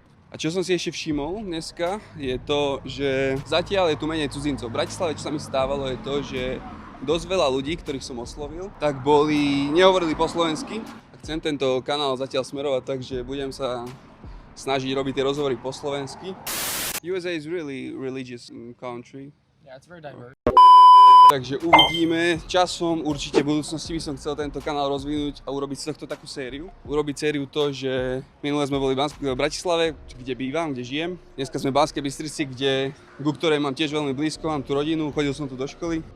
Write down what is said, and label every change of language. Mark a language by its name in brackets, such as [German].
[Slovak] A čo som si ešte všimol dneska, je to, že zatiaľ je tu menej cudzincov. V Bratislave, čo sa mi stávalo, je to, že dosť veľa ľudí, ktorých som oslovil, tak nehovorili po slovensky. Chcem tento kanál zatiaľ smerovať tak, že budem sa snažiť robiť tie rozhovory po slovensky. [English] USA is really religious country. Yeah, it's very diverse. [Slovak] Takže uvidíme. Časom určite v budúcnosti by som chcel tento kanál rozvinúť a urobiť z tohto takú sériu. Urobiť sériu to, že minule sme boli v Bratislave, kde bývam, kde žijem. Dneska sme v Banskej Bystrici, ku ktorej mám tiež veľmi blízko, mám tu rodinu, chodil som tu do školy.